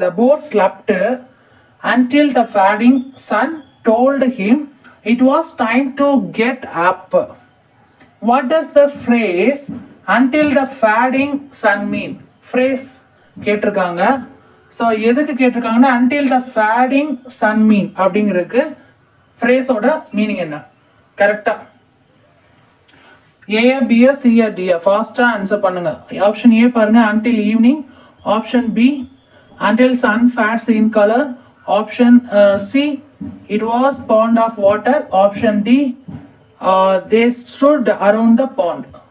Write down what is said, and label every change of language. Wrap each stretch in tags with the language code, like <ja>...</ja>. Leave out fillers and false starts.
<en>The boar slept until the fading sun told him it was time to get up. What does the phrase until the fading sun mean?</en> <ta>Phrase கேட்டிருக்காங்க. So எதுக்கு கேட்டிருக்காங்கன்னா</ta> <en>until the fading sun mean</en> <ta>அப்படிங்கிறதுக்கு ஃப்ரேஸோட meaning என்ன? கரெக்டா ஏயா பியா சியா டியா? ஃபாஸ்டா answer பண்ணுங்க. Option A பாருங்க,</ta> <en>until evening. Option B until sun fades in color. Option C it was pond of water. Option D they stood around the pond.</en>